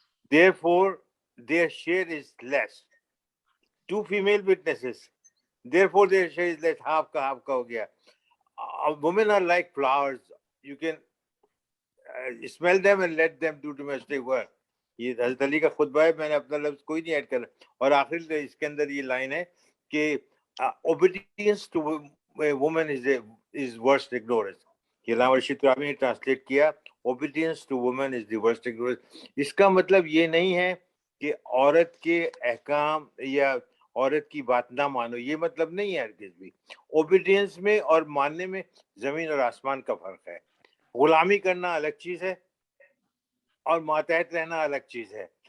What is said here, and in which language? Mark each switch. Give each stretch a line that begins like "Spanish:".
English: Therefore, their share is less. 2 female witnesses, therefore their share is less. half
Urdu: ka ho gaya.
English: Women are like flowers. You can smell them and let them do domestic work.
Urdu: یہ حضرت علی کا خطبہ ہے، میں نے اپنا لفظ کوئی نہیں ایڈ کرا. اور آخر اس کے اندر یہ لائن ہے کہ
English: obedience to a woman is worst ignorance.
Urdu: یہ علامہ رشید ترابی نے ٹرانسلیٹ کیا،
English: obedience to women is the worst thing.
Urdu: اس کا مطلب یہ نہیں ہے کہ عورت کے احکام یا عورت کی بات نہ مانو، یہ مطلب نہیں ہے ہرگز بھی. اوبیڈینس میں اور ماننے میں زمین اور آسمان کا فرق ہے. غلامی کرنا الگ چیز ہے اور ماتحت رہنا الگ چیز ہے.